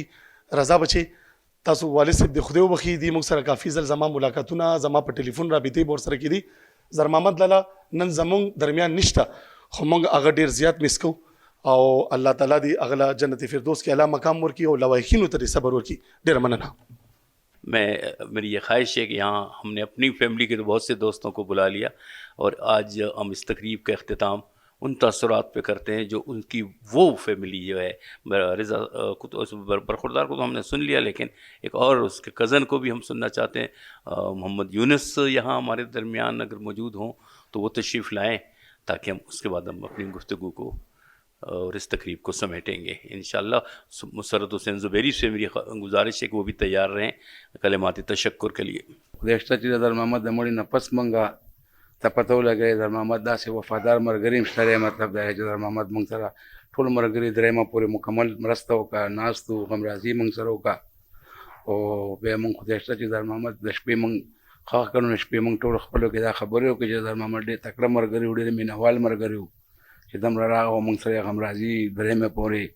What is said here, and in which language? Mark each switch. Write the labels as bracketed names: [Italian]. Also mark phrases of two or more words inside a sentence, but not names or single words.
[Pashto] رضا بچي تاسو والد صاحب دې خدای وبخي، دې موږ سره کافي ځل زما ملاقاتونه زما په ټلیفون رابطې به ورسره کېدي. زر محمد لالا نن زموږ درمیان نشته، خو موږ هغه ډېر زیات مس کوو. او الله تعالی دې هغه له جنت فردوس کې اعلی مقام ورکړي او لوایحینو ته دې صبر ورکړي. ډېره مننه. [Urdu] میری یہ خواہش ہے کہ یہاں ہم نے اپنی فیملی کے بہت سے دوستوں کو بلا لیا اور آج ہم اس تقریب کا اختتام ان تاثرات پہ کرتے ہیں جو ان کی وہ فیملی جو ہے. رضا برخوردار کو تو ہم نے سن لیا، لیکن ایک اور اس کے کزن کو بھی ہم سننا چاہتے ہیں. محمد یونس یہاں ہمارے درمیان اگر موجود ہوں تو وہ تشریف لائیں تاکہ ہم اس کے بعد ہم اپنی گفتگو کو اور اس تقریب کو سمیٹیں گے انشاءاللہ. مسرت حسین زبیری سے میری گزارش ہے کہ وہ بھی تیار رہیں کلمات تشکر کے لیے. [Pashto] خدایشته چې در محمد د مړي نه پس منګه ته پته ولګی در محمد داسې وفادار ملګري هم شته. مطلب دا چې در محمد موږ سره ټول ملګري درېیمه پورې مکمل مرسته وکړه، ناست وو، غمرازي موږ سره وکړه. او بیا موږ خدایشته چې در محمد د شپې موږ ښه کړو، شپې موږ ټول خپلو کې دا خبرې وکړې چې در محمد ډېر تکړه ملګري وو، ډېر مینهوال ملګري وو چې دومره راغی او موږ سره غمرازي درېیمه پورې.